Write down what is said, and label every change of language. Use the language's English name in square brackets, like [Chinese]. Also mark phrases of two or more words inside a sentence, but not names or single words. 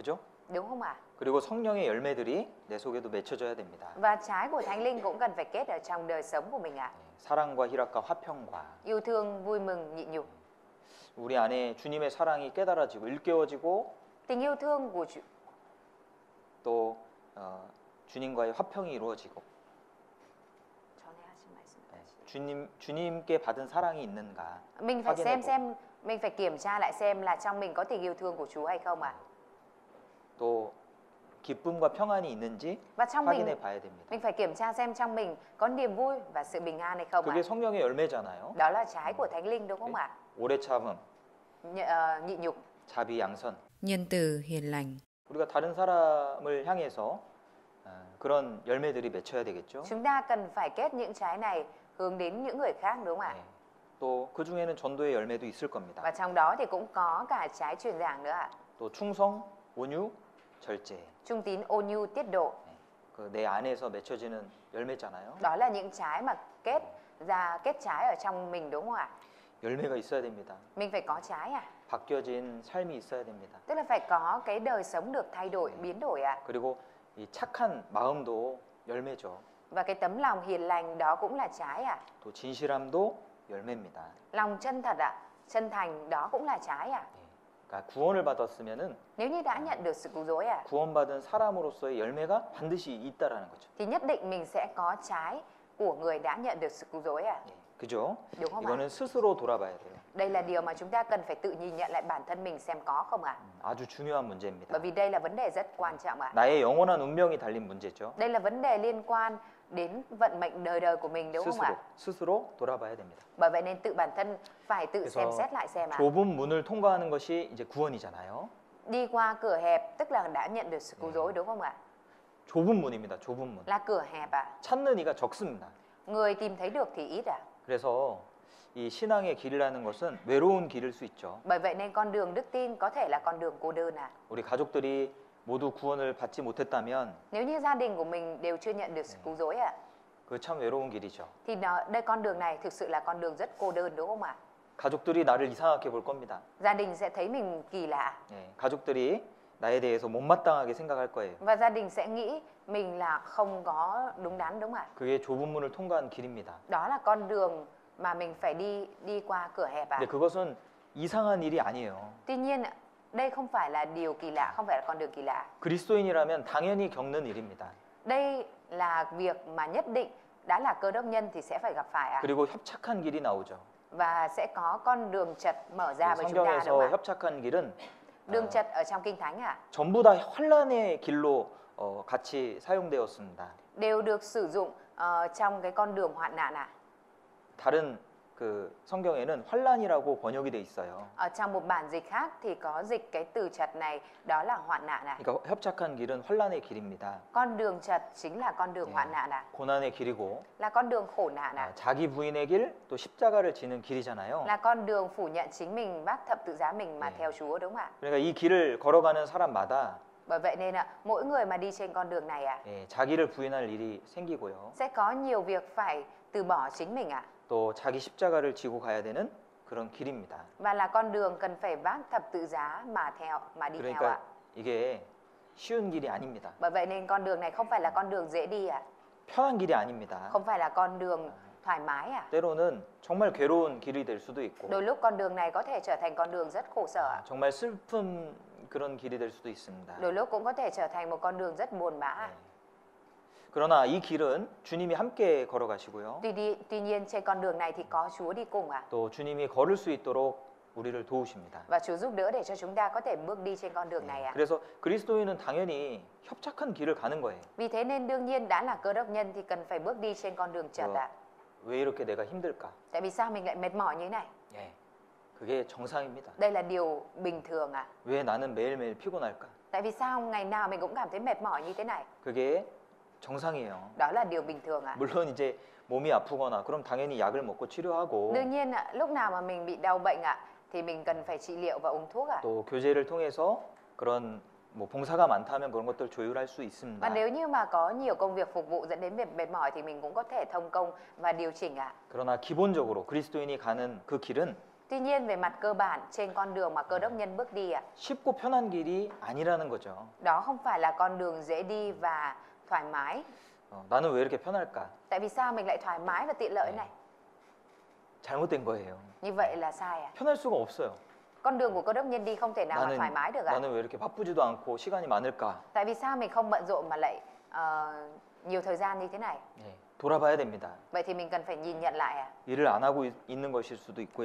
[Korean] 그죠? [Vietnamese] Đúng không ạ? [Korean] 그리고 성령의 열매들이 내 속에도 맺혀져야 됩니다. [Vietnamese] Và trái của Thánh Linh cũng cần phải kết ở trong đời sống của mình ạ. [Korean] 사랑과 희락과 화평과 [Vietnamese] Yêu thương, vui mừng, nhịn nhục. [Korean] 우리 안에 주님의 사랑이 깨달아지고 일깨워지고 [Vietnamese] Tình yêu thương của [Korean] 또 주님과의 화평이 이루어지고 주님께 받은 사랑이 있는가 [Vietnamese] mình phải [Korean] 확인해보고. [Vietnamese] xem mình phải kiểm tra lại xem là trong mình có tình yêu thương của Chúa hay không ạ. [Korean] 또 기쁨과 평안이 있는지 [Vietnamese] Và trong [Korean] 확인해 봐야 됩니다. [Vietnamese] mình phải kiểm tra xem trong mình có niềm vui và sự bình an hay không ạ. [Korean] 그게 성령의 열매잖아요. [Vietnamese] Đó là trái của Thánh Linh đúng không ạ? [Korean] 오래 참음, [Vietnamese] Nhịn nhục, [Korean] 자비, 양선. [Vietnamese] nhân từ, hiền lành. [Korean] 우리가 다른 사람을 향해서 그런 열매들이 맺혀야 되겠죠. [Vietnamese] chúng ta cần phải kết những trái này hướng đến những người khác đúng không ạ? [Korean] 네. 또 그 중에는 전도의 열매도 있을 겁니다. [Vietnamese] Và trong đó thì cũng có cả trái truyền giảng nữa ạ. [Korean] 또 충성, 온유, 절제. [Vietnamese] Trung tín, ôn nhu, tiết độ. [Korean] 그 내 안에서 맺혀지는 열매잖아요. [Vietnamese] Đó là những trái mà kết trái ở trong mình đúng không ạ? [Korean] 열매가 있어야 됩니다. [Vietnamese] Mình phải có trái à? [Korean] 바뀌어진 삶이 있어야 됩니다. [Vietnamese] Tức là phải có cái đời sống được thay đổi, biến đổi ạ. [Korean] 그리고 이 착한 마음도 열매죠. [Vietnamese] Và cái tấm lòng hiền lành đó cũng là trái ạ. [Korean] 또 진실함도 열매입니다. [Vietnamese] Lòng chân thật ạ, chân thành đó cũng là trái ạ. [Korean] 그러니까 구원을 받았으면은 [Vietnamese] Nếu như đã nhận được sự cứu rỗi ạ, [Korean] 구원받은 사람으로서의 열매가 반드시 있다라는 거죠. [Vietnamese] thì nhất định mình sẽ có trái của người đã nhận được sự cứu rỗi ạ. [Korean] 그죠? [Vietnamese] Đúng không ạ? [Korean] 이거는 스스로 돌아봐야 돼요. [Vietnamese] Đây là điều mà chúng ta cần phải tự nhìn nhận lại bản thân mình xem có không ạ? [Korean] 아주 중요한 문제입니다. [Vietnamese] Bởi vì đây là vấn đề rất quan trọng ạ. [Korean] 나의 영원한 운명이 달린 문제죠. [Vietnamese] Đây là vấn đề liên quan đến vận mệnh đời đời của mình đúng không ạ? [Korean] 스스로 돌아봐야 됩니다. [Vietnamese] Bởi vậy nên tự bản thân phải tự xem [Korean] 그래서 [Vietnamese] xét lại xem ạ. [Korean] 좁은 문을 통과하는 것이 이제 구원이잖아요. [Vietnamese] Đi qua cửa hẹp tức là đã nhận được sự cứu rỗi đúng không ạ? [Korean] 좁은 문입니다. 좁은 문. [Vietnamese] Là cửa hẹp ạ. [Korean] 찾는 이가 적습니다. [Vietnamese] Người tìm thấy được thì ít ạ. [Korean] 그래서 이 신앙의 길이라는 것은 외로운 길일 수 있죠. [Vietnamese] Bởi vậy nên con đường đức tin có thể là con đường cô đơn ạ. [Korean] 우리 가족들이 모두 구원을 받지 못했다면 [Vietnamese] Nếu như gia đình của mình đều chưa nhận được sự cứu rỗi ạ, [Korean] 그 참 외로운 길이죠. [Vietnamese] thì đây con đường này thực sự là con đường rất cô đơn đúng không ạ? [Korean] 가족들이 나를 이상하게 볼 겁니다. [Vietnamese] Gia đình sẽ thấy mình kỳ lạ [Korean] 가족들이 나에 대해서 못마땅하게 생각할 거예요. [Vietnamese] và gia đình sẽ nghĩ mình là không có đúng đắn đúng không ạ? [Korean] 그게 좁은 문을 통과한 길입니다. [Vietnamese] Đó là con đường mà mình phải đi qua cửa hẹp ạ. [Korean] 근데 그것은 이상한 일이 아니에요. [Vietnamese] Tuy nhiên đây không phải là điều kỳ lạ, không phải là con đường kỳ lạ. [Korean] 그리스도인이라면 당연히 겪는 일입니다. [Vietnamese] Đây là việc mà nhất định đã là cơ đốc nhân thì sẽ phải gặp phải ạ. [Korean] 그리고 협착한 길이 나오죠. [Vietnamese] Và sẽ có con đường chật mở ra với chúng ta đúng [Korean] 성경에서 [Vietnamese] không ạ? [Korean] 협착한 길은 [Vietnamese] Đường chật ở trong Kinh Thánh ạ, [Korean] 전부 다 환란의 길로 같이 사용되었습니다. [Vietnamese] đều được sử dụng trong cái con đường hoạn nạn ạ. [Korean] 다른 그 성경에는 환란이라고 번역이 돼 있어요. [Vietnamese] Ở trong một bản dịch khác thì có dịch cái từ chật này đó là hoạn nạn ạ. [Korean] 그러니까 협착한 길은 환란의 길입니다. [Vietnamese] Con đường chật chính là con đường hoạn nạn ạ. [Korean] 고난의 길이고 [Vietnamese] Là con đường khổ nạn ạ. [Korean] 자기 부인의 길, 또 십자가를 지는 길이잖아요. [Vietnamese] Là con đường phủ nhận chính mình, vác thập tự giá mình mà theo Chúa đúng không ạ? [Korean] 그러니까 이 길을 걸어가는 사람마다 [Vietnamese] Bởi vậy nên mỗi người mà đi trên con đường này ạ, [Korean] 자기를 부인할 일이 생기고요. [Vietnamese] sẽ có nhiều việc phải từ bỏ chính mình ạ. [Korean] 또 자기 십자가를 지고 가야 되는 그런 길입니다. [Vietnamese] Và là con đường cần phải vác thập tự giá mà đi theo [Korean] 그러니까 [Vietnamese] ạ. [Korean] 이게 쉬운 길이 아닙니다. [Vietnamese] Bởi vậy nên con đường này không phải là con đường dễ đi ạ. [Korean] 편한 길이 아닙니다. [Vietnamese] Không phải là con đường thoải mái ạ. [Korean] 때로는 정말 괴로운 길이 될 수도 있고 [Vietnamese] Đôi lúc con đường này có thể trở thành con đường rất khổ sở ạ. [Korean] 정말 슬픈 그런 길이 될 수도 있습니다. [Vietnamese] Đôi lúc cũng có thể trở thành một con đường rất buồn bã ạ. [Korean] 그러나 이 길은 주님이 함께 걸어가시고요. [Vietnamese] Tuy nhiên trên con đường này thì có Chúa đi cùng ạ. [Korean] 또 주님이 걸을 수 있도록 우리를 도우십니다. [Vietnamese] Và Chúa giúp đỡ để cho chúng ta có thể bước đi trên con đường này ạ. [Korean] 그래서 그리스도인은 당연히 협착한 길을 가는 거예요. [Vietnamese] Vì thế nên đương nhiên đã là cơ đốc nhân thì cần phải bước đi trên con đường chật ạ. [Korean] 왜 이렇게 내가 힘들까? [Vietnamese] Tại vì sao mình lại mệt mỏi như thế này? [Korean] 그게 정상입니다. [Vietnamese] Đây là điều bình thường ạ. [Korean] 왜 나는 매일매일 피곤할까? [Vietnamese] Tại vì sao ngày nào mình cũng cảm thấy mệt mỏi như thế này? [Korean] 그게 정상이에요. [Vietnamese] Đó là điều bình thường ạ. [Korean] 물론 이제 몸이 아프거나 그럼 당연히 약을 먹고 치료하고 [Vietnamese] Đương nhiên ạ, lúc nào mà mình bị đau bệnh ạ thì mình cần phải trị liệu và uống thuốc ạ. [Korean] 또 교제를 통해서 그런 뭐 봉사가 많다면 그런 것들 조율할 수 [Vietnamese] Và [Korean] 있습니다. [Vietnamese] nếu như mà có nhiều công việc phục vụ dẫn đến việc mệt mỏi thì mình cũng có thể thông công và điều chỉnh ạ. [Korean] 그러나 기본적으로 그리스도인이 가는 그 길은 [Vietnamese] Tuy nhiên về mặt cơ bản trên con đường mà Cơ đốc nhân bước đi [Korean] 쉽고 편한 길이 아니라는 거죠. [Vietnamese] đó không phải là con đường dễ đi và thoải mái. [Korean] 나는 왜 이렇게 편할까? [Vietnamese] Tại vì sao mình lại thoải mái và tiện lợi này? [Korean] 잘못된 거예요. [Vietnamese] Như vậy là sai [Korean] 편할 수가 없어요. [Vietnamese] Con đường của Cơ đốc nhân đi không thể nào mà thoải mái được [Korean] 나는 왜 이렇게 바쁘지도 않고 시간이 많을까? [Vietnamese] Tại vì sao mình không bận rộn mà lại nhiều thời gian như thế này? [Korean] 돌아봐야 됩니다. [Vietnamese] Vậy thì mình cần phải nhìn nhận lại [Korean] 일을 안 하고 있는 것일 수도 있고요.